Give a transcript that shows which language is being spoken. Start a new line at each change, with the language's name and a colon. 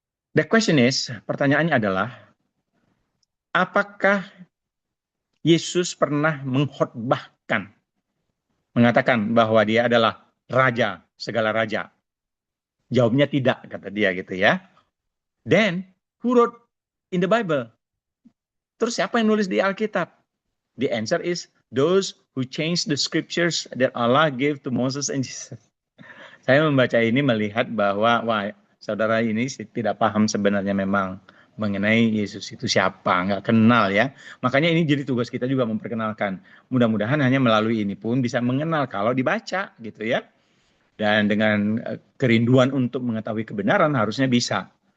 English: The question is,
Indonesian: pertanyaannya adalah, apakah Yesus pernah mengkhotbahkan, mengatakan bahwa dia adalah raja, segala raja? Jawabnya tidak, kata dia gitu ya.
English: Then, who wrote in the Bible?
Indonesian: Terus siapa yang nulis di Alkitab?
English: The answer is those who changed the scriptures that Allah gave to Moses and Jesus.
Indonesian: Saya membaca ini melihat bahwa wah, saudara ini tidak paham sebenarnya memang mengenai Yesus itu siapa, nggak kenal ya. Makanya ini jadi tugas kita juga memperkenalkan. Mudah-mudahan hanya melalui ini pun bisa mengenal kalau dibaca gitu ya. Dan dengan kerinduan untuk mengetahui kebenaran harusnya bisa.